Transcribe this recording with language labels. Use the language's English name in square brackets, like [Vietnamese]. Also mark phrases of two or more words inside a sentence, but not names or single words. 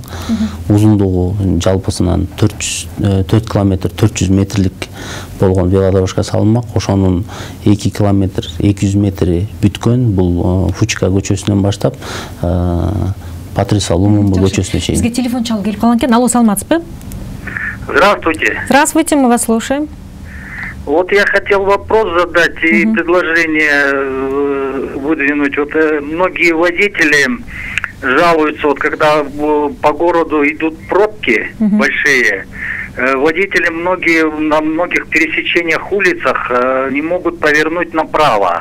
[Kyrgyz] Узундугу жалпысынан 4 километр 400 метрлик болгон велодорожка салынмак. Ошонун 2 километр 200 метри бүткөн. Бул Фучка көчөсүнөн баштап Патриса Лумумба көчөсүнө чейин. Бизге телефон чалып келип калган экен. Алло, саламатсызбы? [Russian] Здравствуйте. Здравствуйте, мы вас слушаем. Вот я хотел вопрос задать и предложение выдвинуть. Вот многие водители жалуются, вот когда по городу идут пробки большие, водители на многих пересечениях улицах не могут повернуть направо.